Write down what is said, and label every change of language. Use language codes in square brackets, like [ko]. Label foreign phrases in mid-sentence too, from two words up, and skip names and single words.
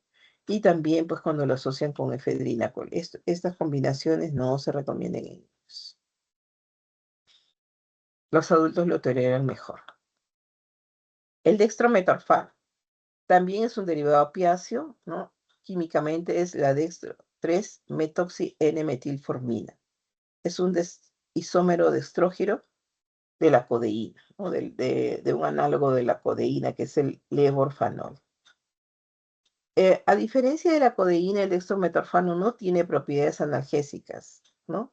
[es] Y también, pues, cuando lo asocian con efedrina. Estas combinaciones no se recomiendan en niños. Los adultos lo toleran mejor. El dextrometorfano también es un derivado opiáceo, ¿no? Químicamente es la dextro 3-metoxi-N-metilformina. Es un isómero dextrógiro de la codeína, ¿no? De un análogo de la codeína, que es el levorfanol. A diferencia de la codeína, el dextrometorfano no tiene propiedades analgésicas, ¿no?